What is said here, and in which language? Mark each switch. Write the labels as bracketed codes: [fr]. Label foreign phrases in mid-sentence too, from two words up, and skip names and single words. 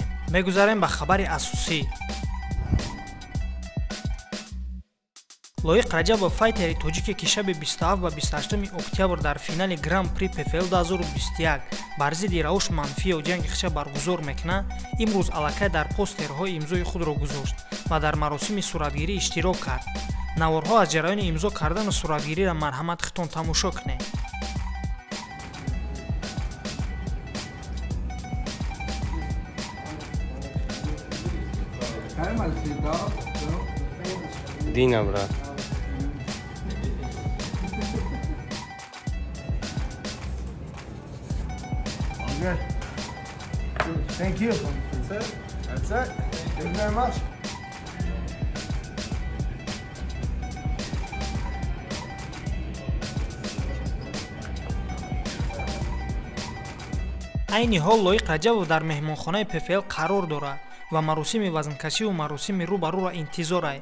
[tg] мегузарем ба хабари асосӣ. Лоиқ Раҷабов файтери тоҷике ки шаби 27 ва 28 октябр дар финали Гран-при PFL 2021 бар зидди Рауш Манфиев ҷанги хиша баргузор мекунад, имрӯз аллакай дар постерҳои имзои худро гузошт ва дар маросими суратгирӣ иштирок кард. наворҳо аз ҷараёни имзо кардану суратгириро марҳамат хитон тамошо кунед. Dina, brат. [en] Good. Thank you. That's it. That's it. Thank you very much. [tg] айни ҳол Лоиқ Раҷабов дар меҳмонхонаи PFL қарор дорад ва маросими вазнкашиву маросими рӯбарӯро интизор аст.